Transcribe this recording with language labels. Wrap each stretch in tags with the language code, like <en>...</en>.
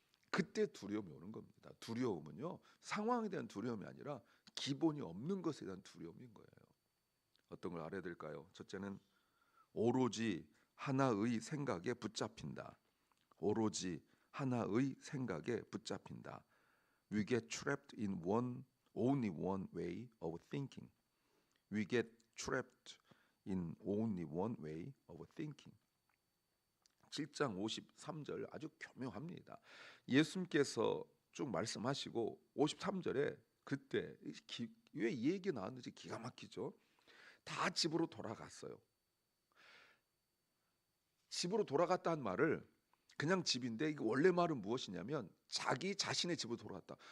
<ko>그때 두려움이 오는 겁니다. 두려움은요 상황에 대한 두려움이 아니라 기본이 없는 것에 대한 두려움인 거예요. 어떤 걸 알아야 될까요? 첫째는 오로지 하나의 생각에 붙잡힌다. 오로지 하나의 생각에 붙잡힌다.</ko> <en>We get trapped in only one way of thinking. We get trapped in only one way of thinking.</en> <ko>7장 53절 아주 교묘합니다. 예수님께서 쭉 말씀하시고 53절에 그때 왜 이 얘기 나왔는지 기가 막히죠. 다 집으로 돌아갔어요. 집으로 돌아갔다는 말을 그냥 집인데 이게 원래 말은 무엇이냐면 자기 자신의 집으로 돌아갔다.</ko>